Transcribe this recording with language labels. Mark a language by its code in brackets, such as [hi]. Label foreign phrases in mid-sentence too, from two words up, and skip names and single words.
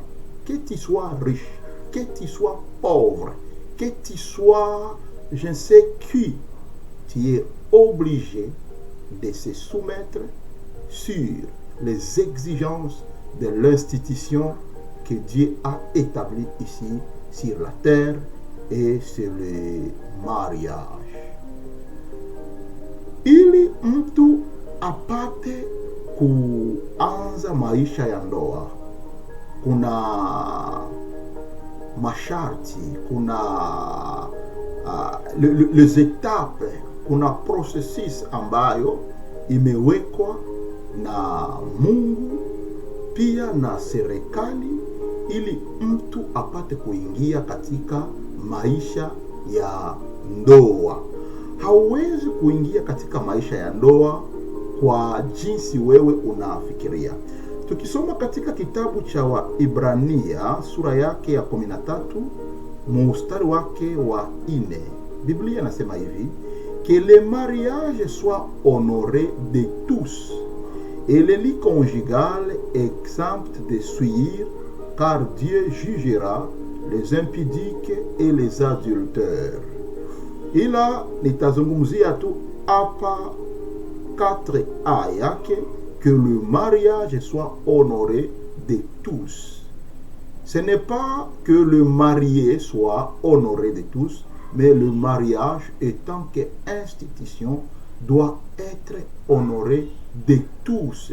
[fr] Que tu sois riche, que tu sois pauvre, que tu sois je ne sais qui, tu es obligé de se soumettre sur les exigences de l'institution que Dieu a établie ici sur la terre et sur le mariage. [sw] Ili mtu apate kuanza maisha ya ndoa, kuna masharti, kuna [fr] les étapes, [sw] kuna processus ambayo imewekwa na Mungu pia na serikali ili mtu apate kuingia katika maisha ya ndoa. Hauwezi kuingia katika maisha ya ndoa kwa jinsi wewe unafikiria. Tukisoma katika kitabu cha Waibrania sura yake ya 13 mstari wake wa 4, Biblia inasema hivi: [fr] que le mariage soit honoré de tous et le lit conjugal exempt de souillure, car Dieu jugera les impudiques et les adultères. [sw] Ila nitazungumzia tu hapa 4a yake, [fr] que le mariage soit honoré de tous. Ce n'est pas que le marié soit honoré de tous, mais le mariage, étant qu'institution, doit être honoré de tous.